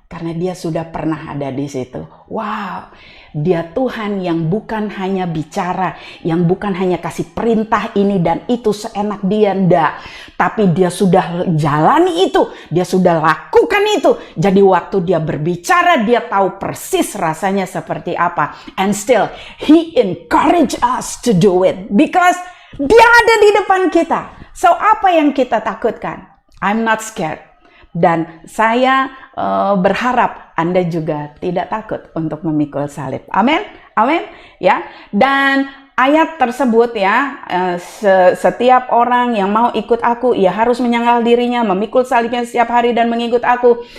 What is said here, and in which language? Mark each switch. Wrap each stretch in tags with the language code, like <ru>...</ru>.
<id>Karena dia sudah pernah ada di situ. Wow, dia Tuhan yang bukan hanya bicara, yang bukan hanya kasih perintah ini dan itu seenak dia, enggak. Tapi dia sudah jalani itu, dia sudah lakukan itu. Jadi waktu dia berbicara, dia tahu persis rasanya seperti apa.</id> <en>And still, he encourage us to do it.</en> <id>Because dia ada di depan kita. So apa yang kita takutkan?</id> <en>I'm not scared.</en> <id>Dan saya berharap Anda juga tidak takut untuk memikul salib. Amin, amin, ya. Dan ayat tersebut ya, setiap orang yang mau ikut aku, ia harus menyangkal dirinya, memikul salibnya setiap hari dan mengikut aku.</id>